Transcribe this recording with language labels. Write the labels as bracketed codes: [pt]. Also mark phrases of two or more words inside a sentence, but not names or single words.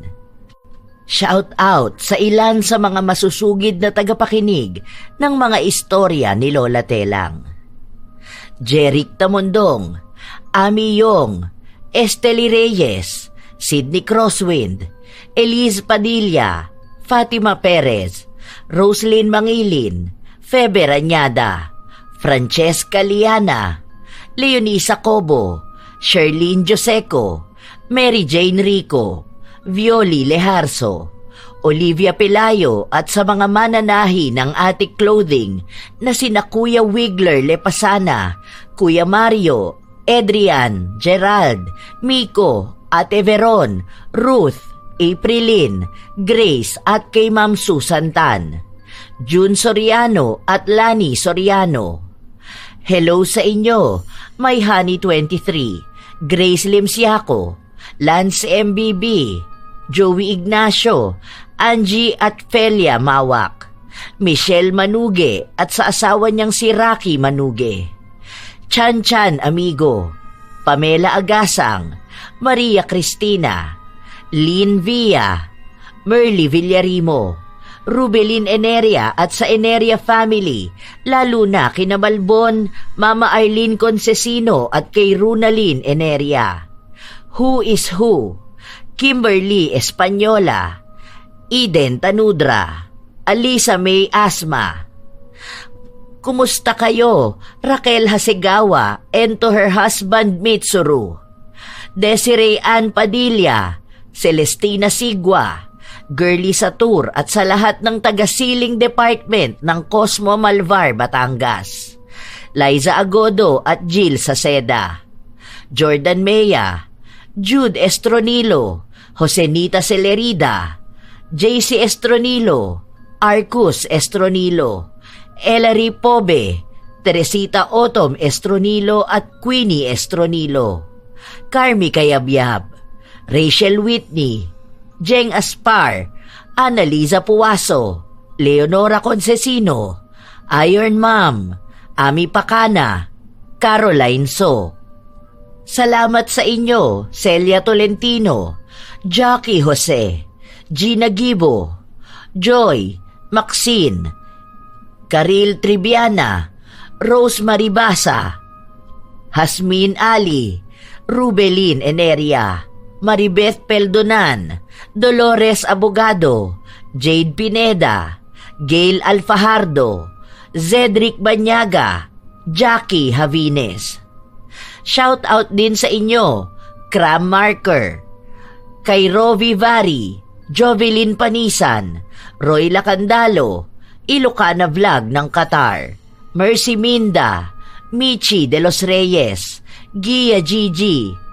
[tl] Shout out sa ilan sa mga masusugid na tagapakinig ng mga istorya ni Lola Telang. Jeric Tamondong, Ami Yong, Estely Reyes, Sidney Crosswind, Elise Padilla, Fatima Perez, Roslyn Mangilin, Febe Rañada, Francesca Liana, Leonisa Cobo, Sherlyn Joseco, Mary Jane Rico, Violi Leharso, Olivia Pelayo at sa mga mananahi ng Attic Clothing na sina Kuya Wigler Lepasana, Kuya Mario, Adrian, Gerald, Miko, Ate Veron, Ruth, Aprilin, Grace at kay Ma'am Susan Tan, June Soriano at Lani Soriano. Hello sa inyo, My Honey 23, Grace Limsiaco, Lance MBB, Joey Ignacio, Angie at Felia Mawak, Michelle Manuge at sa asawa niyang si Rocky Manuge, Chan Chan Amigo, Pamela Agasang, Maria Cristina, Lynn Villa, Merly Villarimo, Rubelin Eneria at sa Eneria family, lalo na kina Balbon, Mama Arlene Concesino at kay Runalyn Eneria. Who is Who, Kimberly Española, Eden Tanudra, Alisa May Asma. Kumusta kayo, Raquel Hasegawa [en] and to her husband [tl] Mitsuru, Desiree Ann Padilla, Celestina Sigua, Girly Satur at sa lahat ng taga-Siling Department ng Cosmo Malvar, Batangas, Liza Agodo at Jill Saceda, Jordan Mea, Jude Estronilo, Josenita Celerida, JC Estronilo, Arcus Estronilo, Ellery Pobe, Teresita Otom Estronilo at Queenie Estronilo, Carmi Kayabyab, Rachel Whitney, Jeng Aspar, Annalisa Puwaso, Leonora Concesino, Iron Mom, Ami Pacana, Caroline So. Salamat sa inyo, Celia Tolentino, Jackie Jose, Gina Gibo, Joy, Maxine, Karil Tribiana, Rose Maribasa, Hasmin Ali, Rubelin Eneria, Maribeth Peldonan, Dolores Abogado, Jade Pineda, Gail Alfajardo, Zedric Banyaga, Jackie Havines. Shout out din sa inyo, Cram Marker, kay Rovi Vari, Jovelyn Panisan, Roy Lacandalo, Ilocana Vlog ng Qatar, Mercy Minda, Michi de los Reyes, Gia Gigi,